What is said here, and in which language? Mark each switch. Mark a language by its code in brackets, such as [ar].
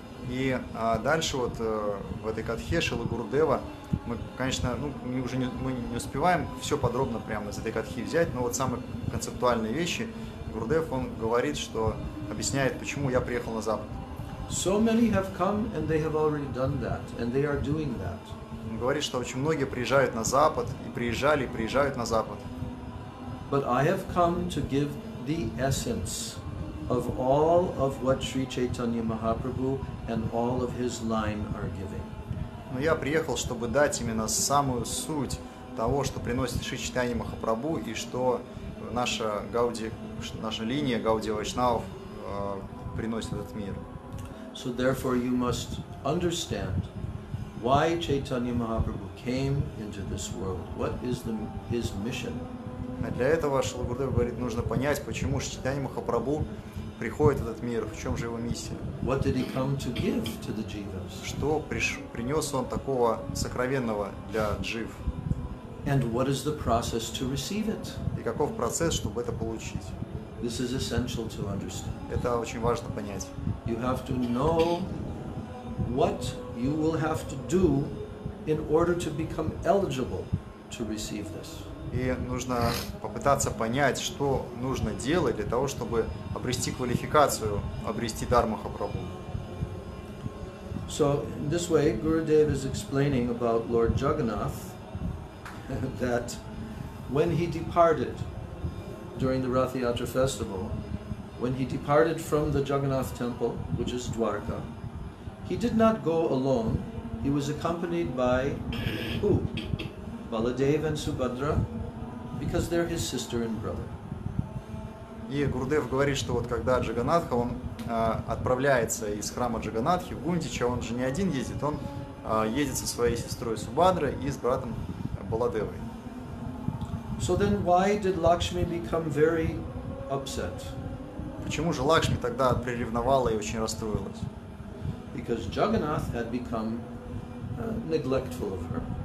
[ru] И дальше вот в этой катхе Шрилы Гурудева мы, конечно, мы не успеваем все подробно прямо из этой катхи взять, но вот самые концептуальные вещи Гурудев, он говорит, что объясняет, почему я приехал на Запад. [en] So many have come and they have already done that, and they are doing that. [ru] Он говорит, что очень многие приезжают на Запад, и приезжают на Запад. [en] But I have come to give the essence of all of what Sri Chaitanya Mahaprabhu and all of his line are giving. [ru] Но я приехал, чтобы дать именно самую суть того, что приносит Шри Чайтанья Махапрабху и что наша линия Гаудия Вайшнавов приносит в этот мир. [en] So therefore you must understand why Chaitanya Mahaprabhu came into this world. What is his mission? [ru] А для этого Шрила Гурудев говорит, нужно понять, почему Шри Чайтанья Махапрабху приходит в этот мир, в чем же его миссия. [en] What did he come to give to the jivas? [ru] Что принес он такого сокровенного для джив? [en] And what is the process to receive it? [ru] И каков процесс, чтобы это получить? [en] This is essential to understand. [ru] Это очень важно понять. [en] You have to know what you will have to do in order to become eligible to receive this. [ru] И нужно попытаться понять, что нужно делать для того, чтобы обрести квалификацию, обрести дар Махапрабху. [en] So in this way, Gurudev is explaining about Lord Jagannath that when he departed during the Rath Yatra festival, when he departed from the Jagannath temple, which is Dwarka, he did not go alone. He was accompanied by who? Baladev and Subhadra, because they're his sister and brother. [ru] И Гурудев говорит, что вот когда Джаганатха, он отправляется из храма Джаганатхи в Гундича, он же не один ездит, он едет со своей сестрой Субхадрой и с братом Баладевой. [en] So then why did Lakshmi become very upset? [ru] Почему же Лакшми тогда приревновала и очень расстроилась? [en] Because Jagannath had become neglectful of her.